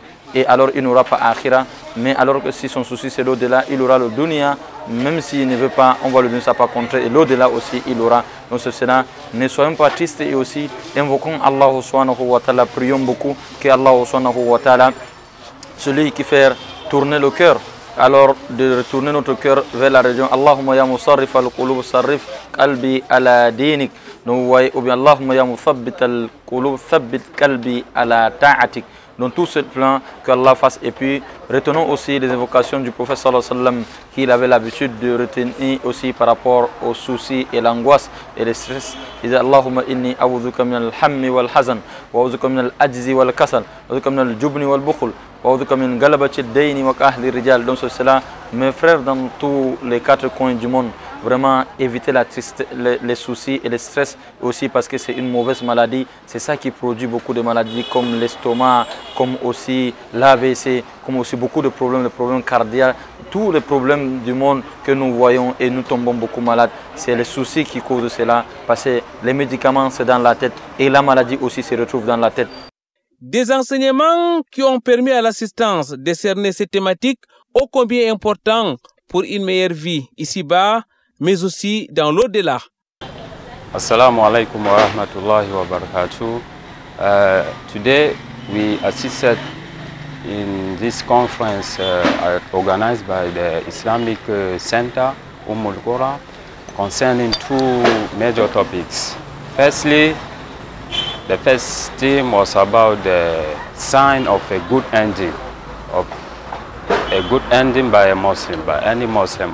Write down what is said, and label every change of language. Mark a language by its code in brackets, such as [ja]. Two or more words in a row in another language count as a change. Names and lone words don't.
[fr] Et alors il n'aura pas akhira, mais alors que si son souci c'est l'au-delà, il aura le dunya, même s'il ne veut pas, on va lui donner ça par contre, et l'au-delà aussi il aura. Donc c'est cela, ne soyons pas tristes et aussi invoquons Allah [ar] سبحانه وتعالى, [fr] prions beaucoup que Allah [ar] سبحانه وتعالى, [fr] celui qui fait tourner le cœur, alors de retourner notre cœur vers la religion. [ar] اللهم يا مصرف القلوب صرف قلبي على دينك, [fr] ou bien [ar] اللهم يا مثبت القلوب ثبت قلبي على طاعتك. [fr] Dans tout ce plan, qu'Allah fasse. Et puis, retenons aussi les invocations du prophète [ar] صلى الله عليه وسلم, [fr] qu'il avait l'habitude de retenir aussi par rapport aux soucis et l'angoisse et le stress. Il dit [ar] اللهم إني أعوذ بك من الهم والحزن وأعوذ بك من العجز والكسل وأعوذ بك من الجبن والبخل وأعوذ بك من غلبة الدين وقهر الرجال. [fr] Donc, c'est cela, mes frères, dans tous les quatre coins du monde, vraiment éviter les soucis et le stress aussi, parce que c'est une mauvaise maladie. C'est ça qui produit beaucoup de maladies comme l'estomac, comme aussi l'AVC, comme aussi beaucoup de problèmes cardiaques. Tous les problèmes du monde que nous voyons et nous tombons beaucoup malades, c'est les soucis qui causent cela, parce que les médicaments c'est dans la tête et la maladie aussi se retrouve dans la tête. Des enseignements qui ont permis à l'assistance de cerner ces thématiques ô combien importants pour une meilleure vie ici-bas, mais aussi dans l'au-delà. [ar] السلام عليكم ورحمة الله وبركاته. [en] Today we assisted in this conference organized by the Islamic Center, Qura, concerning two major topics. Firstly, the first theme was about the sign of a good ending, by a Muslim, by any Muslim.